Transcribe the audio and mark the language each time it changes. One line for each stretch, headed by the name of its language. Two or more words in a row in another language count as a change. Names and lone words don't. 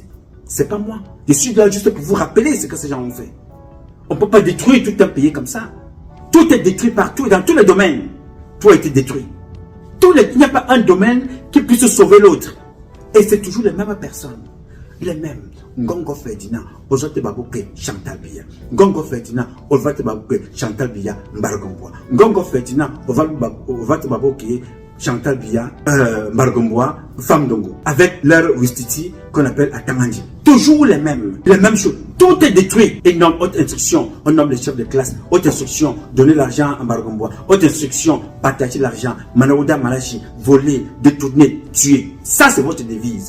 French: C'est pas moi. Je suis là juste pour vous rappeler ce que ces gens ont fait. On ne peut pas détruire tout un pays comme ça. Tout est détruit partout et dans tous les domaines. Tout a été détruit. Il n'y a pas un domaine qui puisse sauver l'autre. Et c'est toujours les mêmes personnes. Les mêmes. Ngongo Ferdinand, Ozote Babouke, Chantal Biya. Ngongo Ferdinand, Ozote Babouke, Chantal Biya, Mbargomboa. Ngongo Ferdinand, Ozote Babouke, Chantal Biya, Mbargomboa, femmes d'Ongo, avec leur Wistiti qu'on appelle Atamandi. Toujours les mêmes choses. Tout est détruit. Et non, haute instruction, on nomme les chefs de classe. Haute instruction, donner l'argent à Margombois. Haute instruction, partager l'argent. Manaouda Malachi, voler, détourner, tuer. Ça, c'est votre devise.